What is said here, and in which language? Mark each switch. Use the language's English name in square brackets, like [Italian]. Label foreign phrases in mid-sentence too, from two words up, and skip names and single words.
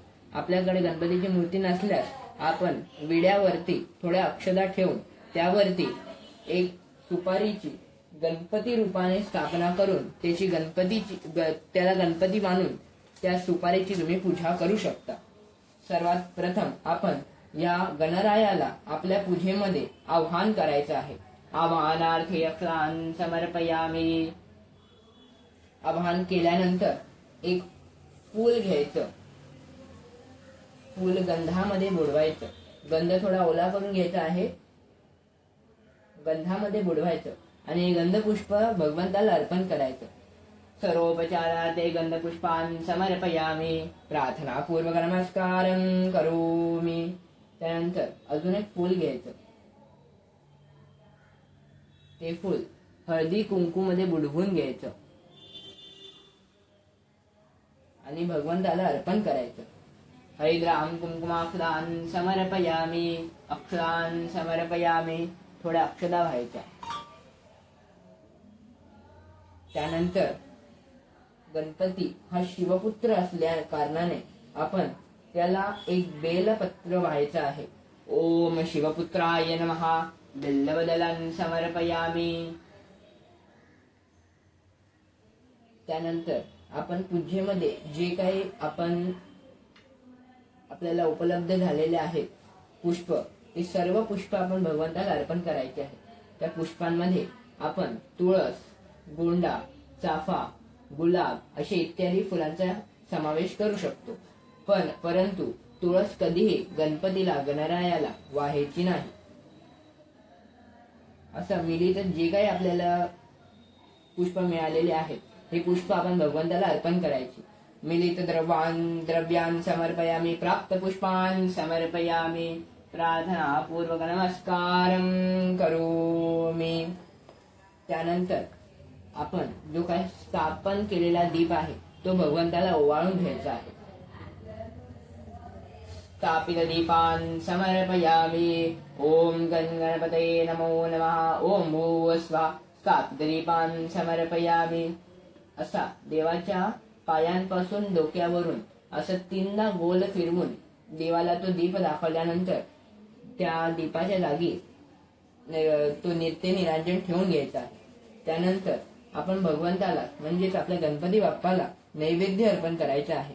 [Marathi] आपल्याकडे गणपतीची मूर्ती नसल्यास आपण विड्यावरती थोड्या अक्षता ठेवून त्यावरती एक सुपारीची गणपती रूपाने स्थापना करून त्याला गणपती मानून त्या सुपारीची तुम्ही पूजा करू शकता. सर्वात प्रथम आपण या गणरायाला आपल्या पूजेमध्ये आवाहन करायचं आहे. [Sanskrit] आवाहनार्थे अक्षतान् समर्पयामि. [Marathi] आवाहन केल्यानंतर एक फूल घ्यायचं. फूल गंधामध्ये बुडवायचं. गंध थोडा ओला करून घ्यायचा आहे. गंधामध्ये बुडवायचं आणि गंधपुष्प भगवंताला अर्पण करायचं. [Sanskrit] सर्वोपचारार्थे गंधपुष्पान् समर्पयामि, प्रार्थनापूर्वक नमस्कारं करोमि. [Marathi] त्यानंतर अजून एक फूल घ्यायचं. ते फूल हळदी कुंकूमध्ये बुडवून घ्यायचं आणि भगवंताला अर्पण करायचं. [Sanskrit] हरिद्राम कुंकुमाक्षदान समर्पयामि, अक्षदान समर्पयामि. [Marathi] थोड्या अक्षदा व्हायच्या. त्यानंतर गणपती हा शिवपुत्र असल्या कारणाने आपण त्याला एक बेलपत्र व्हायचं आहे. [Sanskrit] ओम शिवपुत्राय नमः, बेल्लवदलान् समर्पयामि. [Marathi] त्यानंतर आपण पूजेमध्ये जे काही आपल्याला उपलब्ध झालेले आहेत पुष्प, ते सर्व पुष्प आपण भगवंताला अर्पण करायचे आहे. त्या पुष्पांमध्ये आपण तुळस, गोंडा, चाफा, गुलाब असे इत्यादी फुलांचा समावेश करू शकतो. परंतु तुळस कधीही गणपतीला, गणरायाला वाहायची नाही. असं मिलित जे काही आपल्याला पुष्प मिळालेले आहेत हे पुष्प आपण भगवंताला अर्पण करायची. [Sanskrit] मिलित द्रव्यान् समर्पयामि, प्राप्त पुष्पान् समर्पयामि, प्रार्थना पूर्वक नमस्कारं करोमि. [Marathi] त्यानंतर आपण जो काही स्थापन केलेला दीप आहे तो भगवंताला ओवाळून घ्यायचा आहे. [Sanskrit] स्थापित दीपान् समर्पयामि, ओम गणपतये नमो नमः, ओम भूर्भुवः. स्थापित दीपान् समर्पयामि. [Marathi] असा देवाच्या पायांपासून डोक्यावरून असं 3दा गोल फिरवून देवाला तो दीप दाखवल्यानंतर त्या दीपाच्या जागी तो नित्य निरांजन ठेवून घ्यायचा. त्यानंतर आपण भगवंताला म्हणजेच आपल्या गणपती बाप्पाला नैवेद्य अर्पण करायचे आहे.